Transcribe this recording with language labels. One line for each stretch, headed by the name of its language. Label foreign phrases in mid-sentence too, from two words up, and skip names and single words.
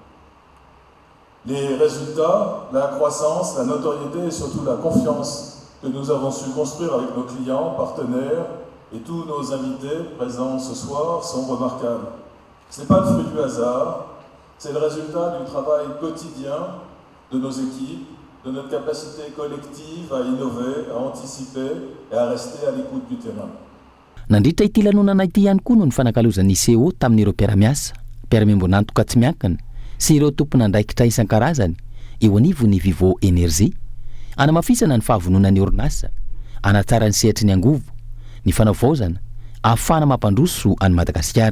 French: Les résultats, la croissance, la notoriété et surtout la confiance que nous avons su construire avec nos clients, partenaires et tous nos invités présents ce soir sont remarquables. Ce n'est pas le fruit du hasard, c'est le résultat du travail quotidien de nos équipes, de notre capacité collective à innover, à anticiper et à rester à l'écoute du terrain.
Malagasy: Nandritra ity lanonana ity ihany koa no ny fanakalozan'ny CEO tamin'ireo mpiara-miasa, mpiara-miombonantoka tsy miankina sy ireo tompon'andraikitra isan-karazany eo anivon'ny Vivo Énergie, anamafisana ny fahavonona ny orinasa, anatsara ny sehatry ny angovo, ny fanaovaozana, ahafana mampandroso any Madagasikara.